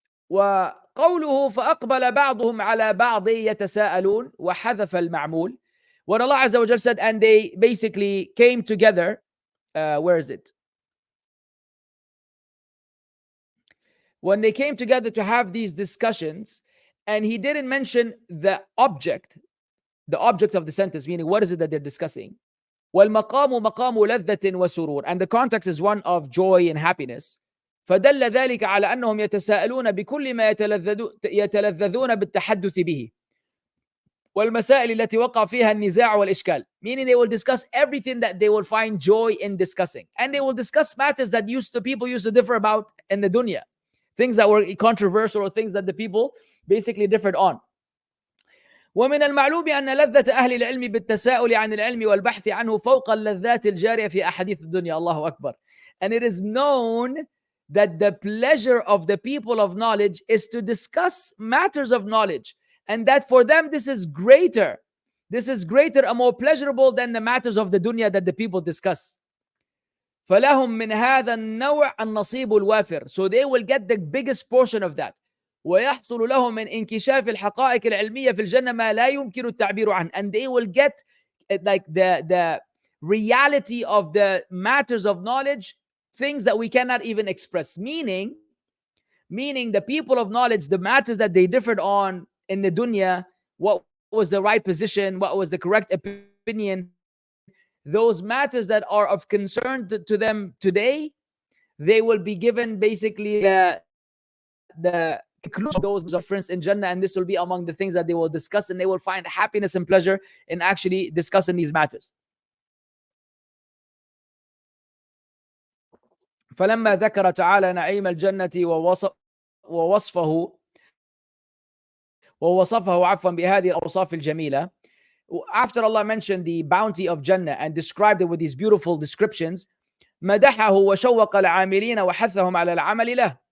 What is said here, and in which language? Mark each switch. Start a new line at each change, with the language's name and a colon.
Arabic: وقوله فأقبل بعضهم على بعض يتساءلون وحذف المعمول.
English: When Allah Azza wa Jal said, and they basically came together, where is it? When they came together to have these discussions, and He didn't mention the object of the sentence, meaning what is it that they're discussing?
Arabic: وَالْمَقَامُ مَقَامُ لَذَّةٍ وَسُرُورٍ.
English: And the context is one of joy and happiness.
Arabic: فدل ذلك على أنهم يتساءلون بكل ما يتلذذون بالتحدث به والمسائل التي وقع فيها النزاع والإشكال.
English: Meaning they will discuss everything that they will find joy in discussing. And they will discuss matters that people used to differ about in the dunya. Things that were controversial or things that the people basically differed on.
Arabic: ومن المعلوم أن لذة أهل العلم بالتساؤل عن العلم والبحث عنه فوق اللذات الجارية في أحاديث الدنيا. الله أكبر.
English: And it is known that the pleasure of the people of knowledge is to discuss matters of knowledge, and that for them this is greater and more pleasurable than the matters of the dunya that the people discuss.
Arabic: فلهم من هذا النوع النصيب الوافر.
English: So they will get the biggest portion of that.
Arabic: ويحصل لهم من انكشاف الحقائق العلمية في الجنة ما لا يمكن التعبير عنه.
English: And they will get like the reality of the matters of knowledge things that we cannot even express. Meaning the people of knowledge, the matters that they differed on in the dunya, what was the right position, what was the correct opinion, those matters that are of concern to them today, they will be given basically the conclusion of those difference in Jannah, and this will be among the things that they will discuss, and they will find happiness and pleasure in actually discussing these matters.
Arabic: فلما ذكر تعالى نعيم الجنة ووصفه عفوا بهذه الأوصاف الجميلة,
English: after Allah mentioned the bounty of Jannah and described it with these beautiful descriptions,
Arabic: مدحه وشوق العاملين وحثهم على العمل له.